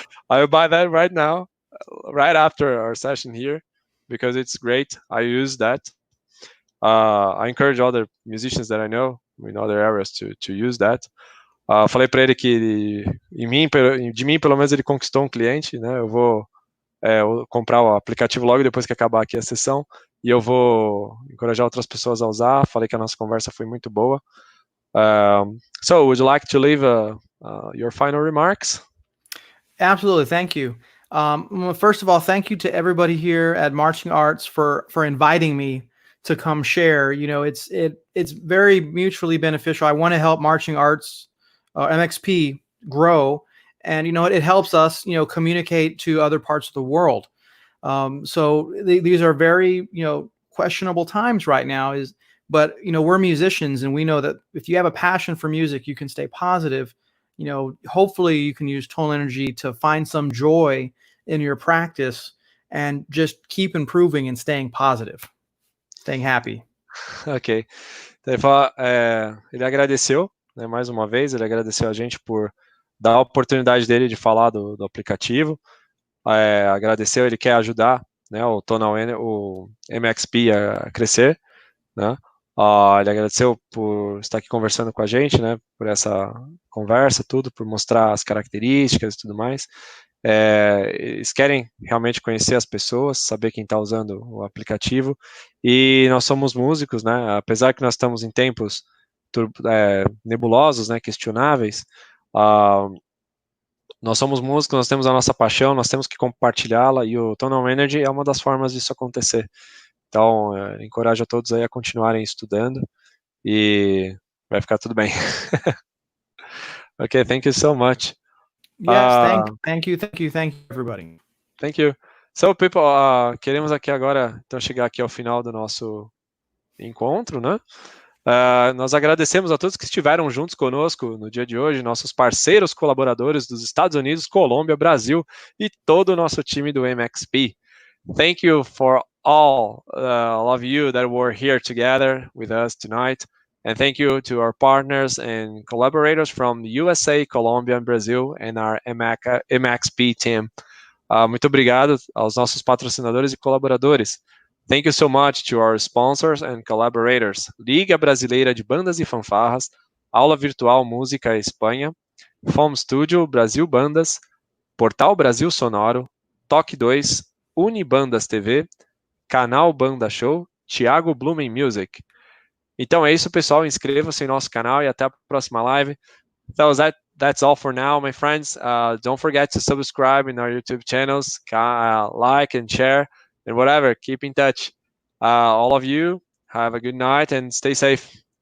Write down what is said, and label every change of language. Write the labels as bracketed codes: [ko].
[en] I will buy that right now, right after our session here, because it's great. I use that. I encourage other musicians that I know in other areas to use that. [pt] Falei para ele que de mim, pelo menos, ele conquistou um cliente, né? Eu vou comprar o aplicativo logo depois que acabar aqui a sessão, e eu vou encorajar outras pessoas a usar. Falei que a nossa conversa foi muito boa. [en] So, would you like to leave your final remarks? Absolutely, thank you. First of all, thank you to everybody here at Marching Arts for inviting me to come share. It's very mutually beneficial. I want to help Marching Arts, MXP, grow, and it helps us communicate to other parts of the world. So these are very questionable times right now, but we're musicians, and we know that if you have a passion for music, you can stay positive. Hopefully you can use Tonal Energy to find some joy in your practice and just keep improving and staying positive, staying happy. Ok. [pt] Então, ele agradeceu, né, mais uma vez, ele agradeceu a gente por dar a oportunidade dele de falar do aplicativo. Agradeceu, ele quer ajudar, né, o MXP a crescer, né? Ele agradeceu por estar aqui conversando com a gente, né, por essa conversa, tudo, por mostrar as características e tudo mais. Eles querem realmente conhecer as pessoas, saber quem está usando o aplicativo, e nós somos músicos, né, apesar que nós estamos em tempos nebulosos, né, questionáveis, nós somos músicos, nós temos a nossa paixão, nós temos que compartilhá-la, e o Tonal Energy é uma das formas disso acontecer. Então, encorajo a todos aí a continuarem estudando, e vai ficar tudo bem. [en] Okay, thank you so much. Yes, thank you, everybody. Thank you. So, people, [pt] queremos aqui agora, então, chegar aqui ao final do nosso encontro, né? Nós agradecemos a todos que estiveram juntos conosco no dia de hoje, nossos parceiros colaboradores dos Estados Unidos, Colômbia, Brasil e todo o nosso time do MXP. [en] Thank you for all of you that were here together with us tonight. And thank you to our partners and collaborators from the USA, Colombia, and Brazil, and our MXP team. [pt] Muito obrigado aos nossos patrocinadores e colaboradores. [en] Thank you so much to our sponsors and collaborators. [pt] Liga Brasileira de Bandas e Fanfarras, Aula Virtual Música Espanha, Foam Studio Brasil Bandas, Portal Brasil Sonoro, Toque 2, Unibandas TV, Canal Banda Show, Thiago Blumen Music. Então é isso, pessoal. Inscreva-se em nosso canal e até a próxima live. [en] So that's all for now, my friends. Don't forget to subscribe in our YouTube channels, like and share, and whatever. Keep in touch. All of you, have a good night and stay safe.